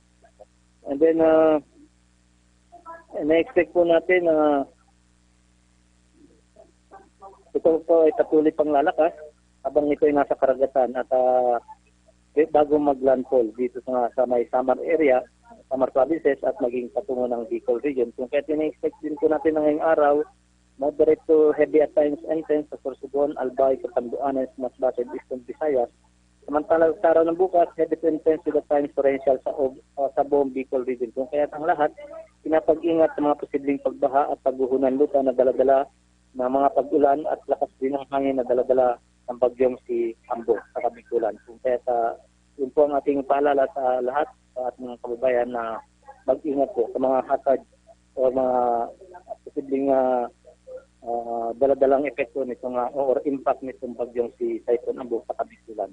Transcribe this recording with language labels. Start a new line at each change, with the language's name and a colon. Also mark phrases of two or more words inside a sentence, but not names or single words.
Filipino: And then, na-expect po natin na ito po ay patuloy pang lalakas habang ito ay nasa karagatan at bago mag-landfall dito sa may Samar area, Samar provinces at maging patungo ng Bicol region. Kung kaya tina-expect din po natin na ngayong araw,
English: moderate to heavy at times intense sa Sorsogon, Albay, Catanduanes, Masbate, Eastern Visayas.
Filipino: Samantala sa araw ng bukas,
English: heavy to intense with at times torrential sa buong Bicol region.
Filipino: Kung kaya ang lahat, pinapag-ingat sa mga posibleng pagbaha at pagguhunan lupa na daladala ng mga pag-ulan at lakas din ng hangin na daladala ng bagyong si Ambo sa Bikulan. Kung kaya yun po ang ating paalala sa lahat sa ating mga kababayan na mag-ingat po sa mga hazard o mga posibleng daladalang epekto nitong
English: or impact
Filipino: nitong bagyong si Typhoon Ambo sa Bikulan.